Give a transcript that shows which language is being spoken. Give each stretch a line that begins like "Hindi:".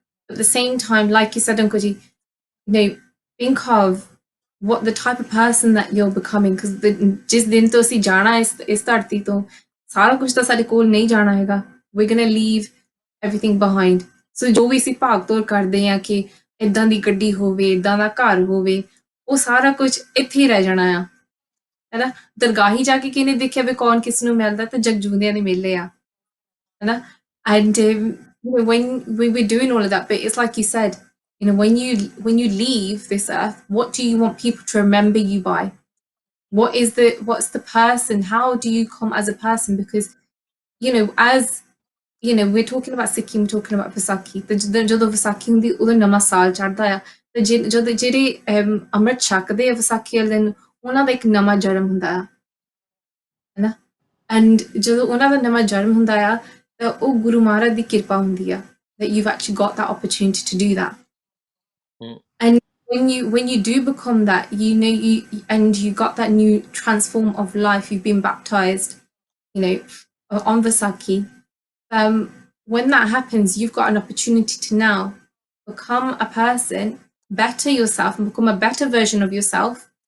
English: At the same time, like you said, Uncle Ji, you know, think of what the type of person that you're becoming, because
Punjabi: ਜਿਸ ਦਿਨ ਤੋਂ ਅਸੀਂ ਜਾਣਾ ਇਸ ਧਰਤੀ ਤੋਂ ਸਾਰਾ ਕੁਝ ਤਾਂ ਸਾਡੇ ਕੋਲ ਨਹੀਂ ਜਾਣਾ ਹੈਗਾ,
English: we're gonna leave everything behind. So
Punjabi: ਜੋ ਵੀ ਅਸੀਂ ਭਾਗ ਦੌੜ ਕਰਦੇ ਆ ਕਿ ਇਦਾਂ ਦੀ ਗੱਡੀ ਹੋਵੇ, ਇਦਾਂ ਦਾ ਘਰ ਹੋਵੇ, ਉਹ ਸਾਰਾ ਕੁਝ ਇੱਥੇ ਹੀ ਰਹਿ ਜਾਣਾ ਆ, ਹੈਨਾ। ਦਰਗਾਹੀ ਜਾ ਕੇ ਕਿਹਨੇ ਦੇਖਿਆ ਵੀ ਕੌਣ ਕਿਸ ਨੂੰ ਮਿਲਦਾ, ਤੇ ਜਗਜੂੰਦਿਆਂ ਦੇ ਮੇਲੇ ਆ, ਹੈਨਾ।
English: And when we're doing all of that, but it's like you said, you know, when you leave this earth, what do you want people to remember you by? What's the person? How do you come as a person? Because, you know, as you know, we're talking about Sikkim, we're talking about Vaisakhi,
Punjabi: ਤੇ ਜਦੋਂ ਵਿਸਾਖੀ ਹੁੰਦੀ ਉਦੋਂ ਨਵਾਂ ਸਾਲ ਚੜ੍ਹਦਾ ਆ, ਤੇ ਜਦੋਂ ਜਿਹੜੇ ਅੰਮ੍ਰਿਤ ਛਕਦੇ ਆ ਵਿਸਾਖੀ ਵਾਲੇ ਦਿਨ, ਉਹਨਾਂ ਦਾ ਇੱਕ ਨਵਾਂ ਜਨਮ ਹੁੰਦਾ ਆ, ਹੈਨਾ।
English: and
Punjabi: ਜਦੋਂ ਉਹਨਾਂ ਦਾ ਨਵਾਂ ਜਨਮ ਹੁੰਦਾ ਆ, ਤਾਂ ਉਹ ਗੁਰੂ ਮਹਾਰਾਜ ਦੀ ਕਿਰਪਾ ਹੁੰਦੀ ਆ,
English: that you've actually got that opportunity to do that. And when you do become that, you know, you got that new transform of life, you've been baptized, you know, on Vaisakhi. When that happens, you've got an opportunity to now become a person, better yourself, and become a better version of yourself.